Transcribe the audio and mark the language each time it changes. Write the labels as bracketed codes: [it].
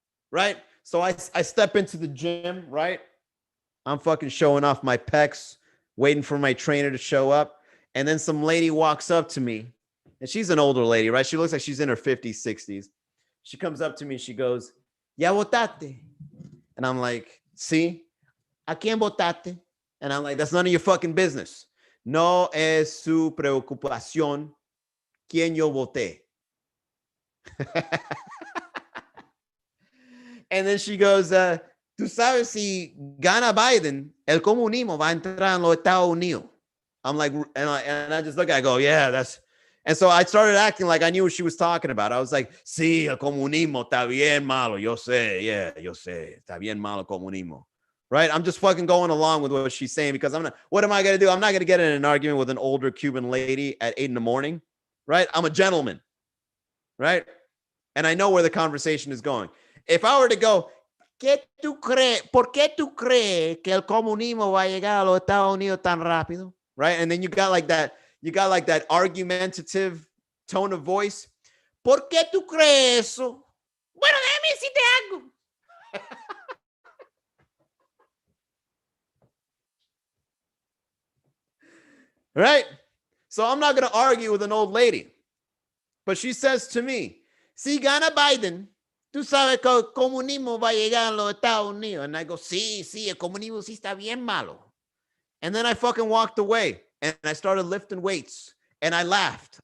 [en] Right? So I step into the gym, right? I'm fucking showing off my pecs, waiting for my trainer to show up. And then some lady walks up to me. And she's an older lady, right? She looks like she's in her 50s, 60s. She comes up to me. She goes, [es] "Ya votaste?" [en] And I'm like, [es] "Sí, ¿a quién votaste?" [en] And I'm like, "That's none of your fucking business. [es] No es su preocupación quién yo voté." [en] And then she goes, [es] "Tú sabes si gana Biden, el comunismo va a entrar en los Estados Unidos." [en] I'm like, and I just look at it, I go, "Yeah, that's." And so I started acting like I knew what she was talking about. I was like, [es] "Sí, el comunismo está bien malo. Yo sé, yeah, yo sé. Está bien malo el comunismo." [en] Right? I'm just fucking going along with what she's saying because what am I going to do? I'm not going to get in an argument with an older Cuban lady at 8 a.m. Right? I'm a gentleman. Right? And I know where the conversation is going. If I were to go, [es] ¿por qué tú crees que el comunismo va a llegar a los Estados Unidos tan rápido? [en] Right? And then you got like that argumentative tone of voice. [es] ¿Por qué tú crees eso? Bueno, déjame decirte algo. [en] Right? So I'm not going to argue with an old lady. But she says to me, [es] "Si gana Biden, tú tú sabes que el comunismo va a llegar a los Estados Unidos. [en] And I go, [es] sí, el comunismo sí está bien malo. [en] And then I fucking walked away and I started lifting weights and I laughed.